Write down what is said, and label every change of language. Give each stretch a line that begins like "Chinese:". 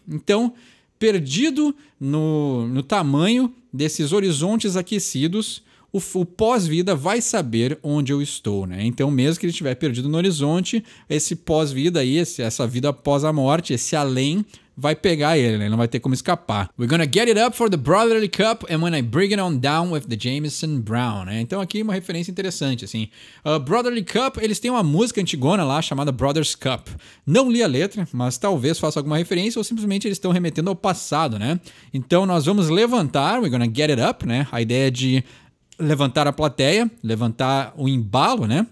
Portuguese: Então, perdido no tamanho desses horizontes aquecidos, o pós-vida vai saber onde eu estou, né? Então, mesmo que ele estiver perdido no horizonte, esse pós-vida aí, essa vida após a morte, esse além, vai pegar ele, né? Ele não vai ter como escapar.
English: We're gonna get it up for the brotherly cup and when I bring it on down with the Jameson Brown, né?
Portuguese: Então aqui uma referência interessante, assim. Brotherly Cup, eles têm uma música antigona lá chamada Brothers Cup. Não li a letra, mas talvez faça alguma referência ou simplesmente eles estão remetendo ao passado, né? Então nós vamos levantar,
English: we're gonna get it up,
Portuguese: né? A ideia de levantar a plateia, levantar o embalo, né?